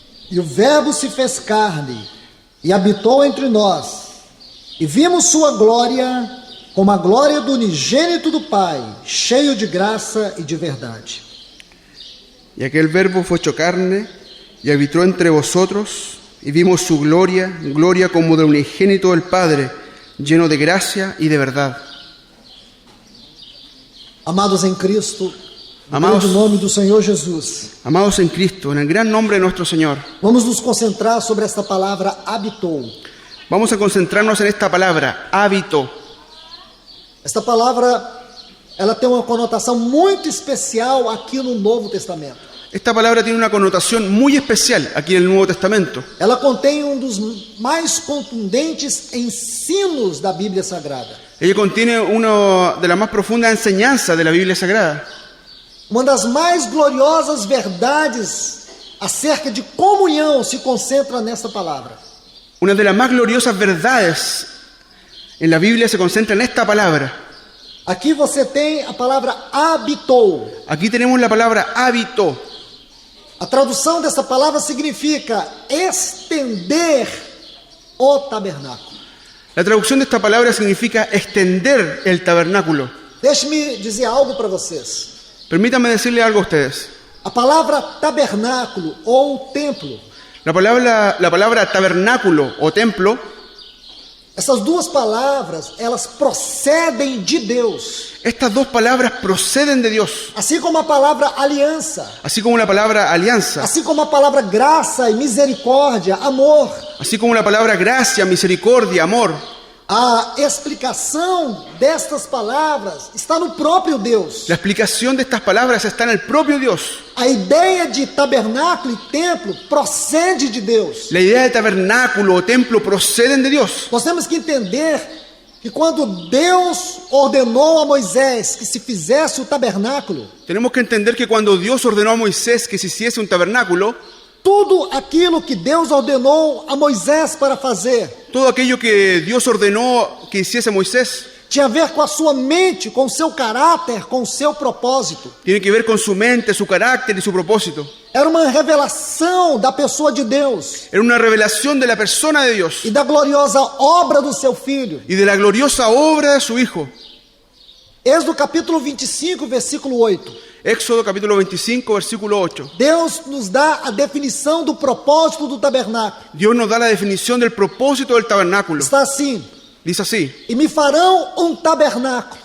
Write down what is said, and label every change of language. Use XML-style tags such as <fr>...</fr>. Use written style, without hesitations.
<pt>E o Verbo se fez carne e habitou entre nós, e vimos sua glória como a glória do unigênito do Pai, cheio de graça e de verdade.</pt> <es>y aquel verbo fue hecho carne y habitó entre vosotros, y vimos su gloria, gloria como del unigénito del Padre, lleno de gracia y de verdad.</es> <pt>Amados em Cristo, no Amados. grande nome do Senhor Jesus,</pt> <es>Amados en Cristo, en el gran nombre de nuestro Señor,</es> <pt>vamos nos concentrar sobre esta palavra habitou.</pt> <es>vamos a concentrarnos en esta palabra, hábito.</es> <pt>Esta palavra, ela tem uma conotação muito especial aqui no Novo Testamento.</pt> <es>Esta palabra tiene una connotación muy especial aquí en el Nuevo Testamento.</es> <pt>Ela contém um dos mais contundentes ensinos da Bíblia Sagrada.</pt> <es>Ella contiene una de las más profundas enseñanzas de la Biblia Sagrada.</es> <pt>Uma das mais gloriosas verdades acerca de comunhão se concentra nesta palavra.</pt> <es>Una de las más gloriosas verdades en la Biblia se concentra en esta palabra.</es> <pt>Aqui você tem a palavra habitou.</pt> <es>Aquí tenemos la palabra hábito.</es> <pt>A tradução dessa palavra significa estender o tabernáculo.</pt> <es>La traducción de esta palabra significa extender el tabernáculo.</es> <pt>Deixe-me dizer algo para vocês.</pt> <es>Permítanme decirle algo a ustedes.</es> <pt>A palavra tabernáculo ou templo</pt> <es>La palabra tabernáculo o templo</es> <pt>Essas duas palavras, elas procedem de Deus.</pt> <es>Estas dos palabras proceden de Dios,</es> <pt>Assim como a palavra aliança,</pt> <es>así como la palabra alianza,</es> <pt>assim como a palavra graça e misericórdia, amor.</pt> <es>así como la palabra gracia, misericordia, amor.</es> <pt>A explicação destas palavras está no próprio Deus.</pt> <es>La explicación de estas palabras está en el propio Dios.</es> <pt>A ideia de tabernáculo e templo procede de Deus.</pt> <es>La idea de tabernáculo o templo proceden de Dios.</es> <pt>Nós temos que entender que quando Deus ordenou a Moisés que se fizesse o tabernáculo,</pt> <es>Tenemos que entender que cuando Dios ordenó a Moisés que se hiciese un tabernáculo,</es> <pt>tudo aquilo que Deus ordenou a Moisés para fazer</pt> <es>todo aquello que Dios ordenó que hiciese Moisés</es> <pt>tinha a ver com a sua mente, com o seu caráter, com o seu propósito.</pt> <es>tiene que ver con su mente, su carácter y su propósito.</es> <pt>Era uma revelação da pessoa de Deus</pt> <es>Era una revelación de la persona de Dios</es> <pt>e da gloriosa obra do seu Filho.</pt> <es>y de la gloriosa obra de su Hijo.</es> <pt>Êxodo capítulo 25, versículo 8.</pt> <es>Éxodo capítulo 25, versículo 8.</es> <pt>Deus nos dá a definição do propósito do tabernáculo.</pt> <es>Dios nos da la definición del propósito del tabernáculo.</es> <pt>Está assim:</pt> <es>Dice así:</es> <pt>e me farão um tabernáculo,</pt>